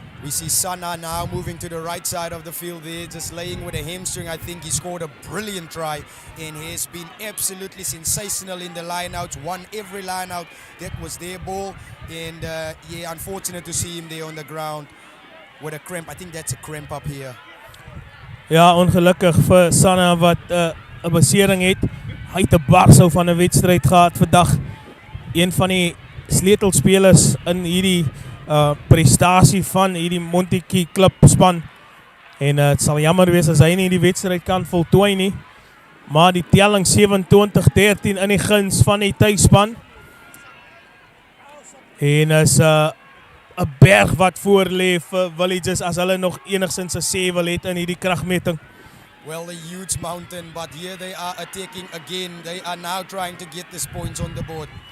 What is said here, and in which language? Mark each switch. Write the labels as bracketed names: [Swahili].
[English] We see Sana now moving to the right side of the field there, just laying with a hamstring. I think he scored a brilliant try and has been absolutely sensational in the lineouts, won every lineout that was their ball. And yeah, unfortunate to see him there on the ground with a cramp. I think that's a cramp up here. [Afrikaans] Ja, ongelukkig vir Sana wat 'n besering het. Hy het 'n barsou van 'n wedstryd gehad vandag. Een van die sleutelspelers in hierdie prestasie van hierdie Montagu Club span. En het sal jammer wees as hy nie die wedstryd kan voltooi nie. Maar die telling 27-13 in die guns van die tuisspan. En is 'n berg wat voorlê vir Villages as hulle nog enigsins 'n sê wil het in hierdie kragmeting. [English] Well, a huge mountain, but here they are attacking again. They are now trying to get these points on the board.